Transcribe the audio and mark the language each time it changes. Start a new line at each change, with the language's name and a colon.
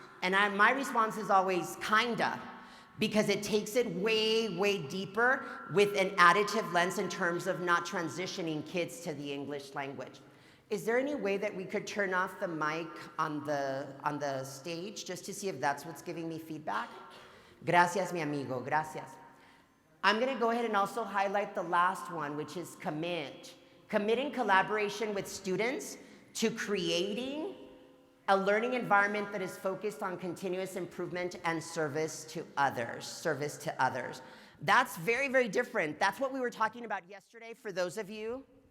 English: And my response is always kinda, because it takes it way, way deeper with an additive lens in terms of not transitioning kids to the English language. Is there any way that we could turn off the mic on the stage just to see if that's what's giving me feedback?
Spanish: Gracias, mi amigo, gracias.
English: I'm gonna go ahead and also highlight the last one, which is commit. Commit in collaboration with students to creating a learning environment that is focused on continuous improvement and service to others. That's very, very different. That's what we were talking about yesterday for those of you.